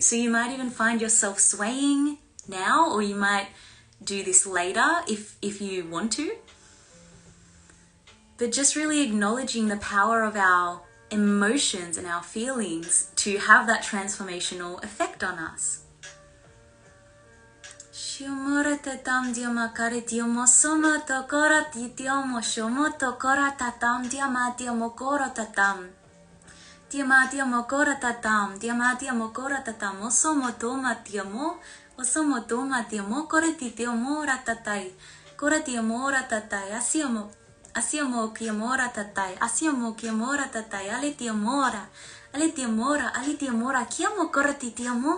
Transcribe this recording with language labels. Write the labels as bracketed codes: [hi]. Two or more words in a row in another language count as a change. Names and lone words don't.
[en] So you might even find yourself swaying now, or you might do this later if you want to. But just really acknowledging the power of our emotions and our feelings to have that transformational effect on us. Shumurata tam diamakare diamosomo tokora titiomo shomoto kora tatam diamatia mokora tatam. Diamatia mokora tatam, diamatia mokora tatam, osomo toma tiamo, kore titiomo ratatai, kora tiamo ratatai, asiamo kiamora tatai, asiamo kiamora tatai, ale tiamora, kiamo kora titiamo.